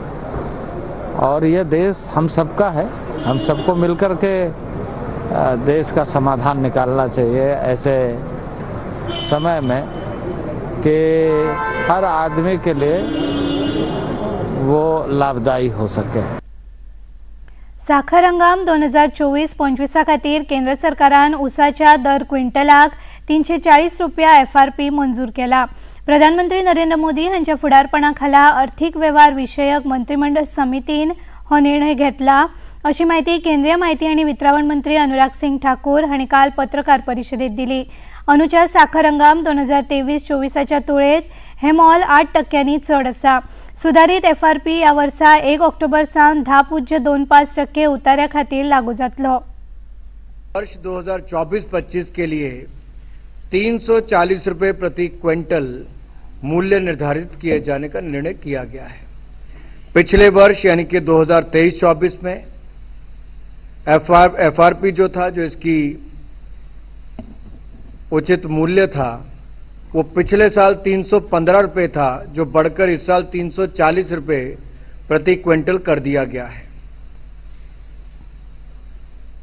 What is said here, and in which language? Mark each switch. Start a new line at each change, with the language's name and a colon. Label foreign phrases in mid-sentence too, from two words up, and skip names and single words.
Hindi: और यह देश हम सबका है, हम सबको मिलकर के देश का समाधान निकालना चाहिए ऐसे समय में कि हर आदमी के लिए वो लाभदायी हो सके।
Konkani: साखर हंगाम 2024-25 खातीर केंद्र सरकारान ऊसाच्या दर क्विंटलाक 340 रुपया FRP मंजूर केला। प्रधानमंत्री नरेंद्र मोदी हांच्या फुडारपणा खाला आर्थीक वेव्हार विशयक मंत्रिमंडळ समितीन हो निर्णय घेतला अशी माहिती केंद्रीय माहिती आणि वितरण मंत्री अनुराग सिंग ठाकूर हांणी काल पत्रकार परिशदेत दिली। अनुच्या साखर हंगाम 2023-24च्या तुळेत हे मोल 8% चड आसा। सुधारित FRP या वर्सा 1 ऑक्टोबर सावन 10.25% उतार्या खातीर लागू जातलो।
Hindi: वर्ष 2024-25 के लिए 340 रुपए प्रति क्विंटल मूल्य निर्धारित किए जाने का निर्णय किया गया है। पिछले वर्ष यानी कि 2023-24 में FRP जो था, जो इसकी उचित मूल्य था, वो पिछले साल 315 रुपए था, जो बढ़कर इस साल 340 रुपए प्रति क्विंटल कर दिया गया है।